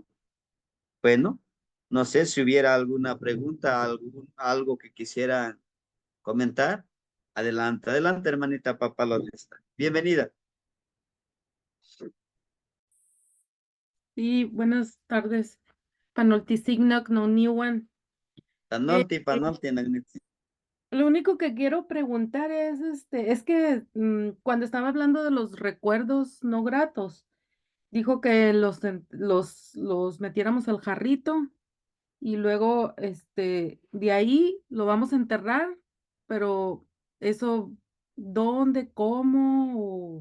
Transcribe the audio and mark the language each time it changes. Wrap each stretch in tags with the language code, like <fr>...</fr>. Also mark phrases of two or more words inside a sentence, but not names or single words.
<es>Bueno, no sé si hubiera alguna pregunta, algo que quisieran comentar. Adelante, adelante, hermanita Papalonesta. Bienvenida. Sí, buenas tardes.</es> <nah>Panoltisignac no niwan. Eh, Panolti, eh, panolti, nagnitsi.</nah> <es>lo único que quiero preguntar es, es que cuando estaba hablando de los recuerdos no gratos, dijo que los metiéramos al jarrito y luego, de ahí lo vamos a enterrar, pero eso, ¿dónde, cómo?</es>